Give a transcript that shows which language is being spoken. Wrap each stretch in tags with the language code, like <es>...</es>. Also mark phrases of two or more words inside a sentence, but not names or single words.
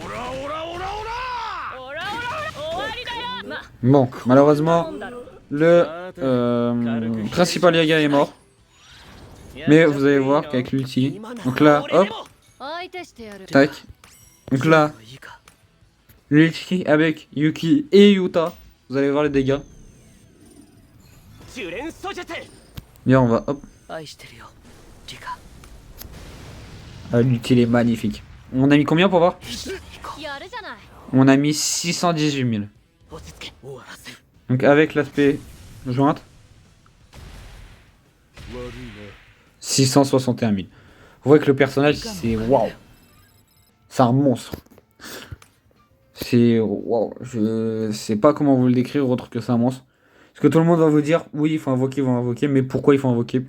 <fr>Bon, malheureusement, le principal Yaga est mort. Mais vous allez voir qu'avec l'ulti, donc là, hop, tac. Donc là, l'ulti avec Yuki et Yuta, vous allez voir les dégâts.</fr> <ja>ジュレンソ術。</ja> <fr>Bien, on va, hop.</fr> <ja>愛してるよ、リカ。</ja> <fr>Ah, l'ulti il est magnifique. On a mis combien pour voir?</fr> <ja>やるじゃない。</ja> <fr>On a mis 618 000.</fr> <ja>落ち着け。終わらせる。</ja> <fr>Donc avec l'aspect jointe, 661 000. Vous voyez que le personnage, c'est waouh. C'est un monstre. C'est waouh. Je sais pas comment vous le décrire autre que c'est un monstre. Parce que tout le monde va vous dire, oui, il faut invoquer, mais pourquoi il faut invoquer?</fr>